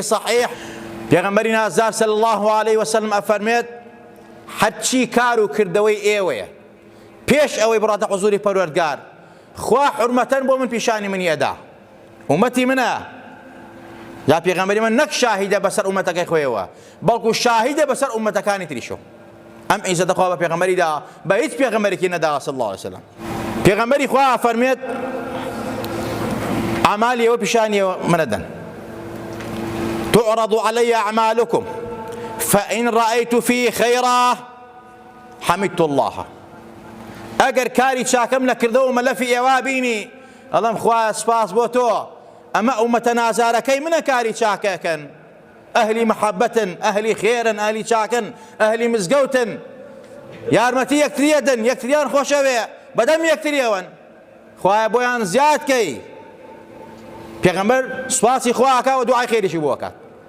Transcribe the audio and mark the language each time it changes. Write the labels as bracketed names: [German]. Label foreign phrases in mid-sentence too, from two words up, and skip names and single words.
[Central Kurdish] صەحیح پێغەمبەری نازدار [Arabic] صلی الله عليه وسلم [Central Kurdish] ئەفەرمێت هەرچی کار و کردەوەی ئێوەیە پێش ئەوەی بڕاتە حوزوری پەروەردگار خوا حورمەتەن بۆ من پیشانی منی ئەدا ئومەتی منە یا پێغەمبەری من نەک شاهیدە بەسەر ئومەتەکەی خۆیەوە بەڵکو شاهیدە بەسەر ئومەتەکانی تریشۆ ئەم عیزەتە خوا بە پێغەمبەریدا بە هیچ پێغەمبەرێکی نەداوە [Arabic] صلی الله عليه وسلم [Central Kurdish] پێغەمبەری خوا فەرمێت ئەعمالی ئێوە پیشانی منە دەن [Arabic] تعرض علي أعمالكم فإن رأيت فيه خيرا حمدت الله [Central Kurdish] ئەگەر کاری چاکەم لە کردەوە مەلەفی ئێوا بینی ئەڵێم خوایە سپاس بۆ تۆ ئەمە ئومەتە نازارەکەی منە کاری چاکەکەن ئەهلی مەحەبەتن ئەهلی خێرن ئەهلی چاکن ئەهلی مزگەوتن یارمەتی یەکتریە دن یەکتریان خۆشەوێ بەدەم یەکتریەوەن خوایە بۆیان زیاد کەی پێغەمبەر سوپاسی خواکە و دوعای خێریشی بۆ کات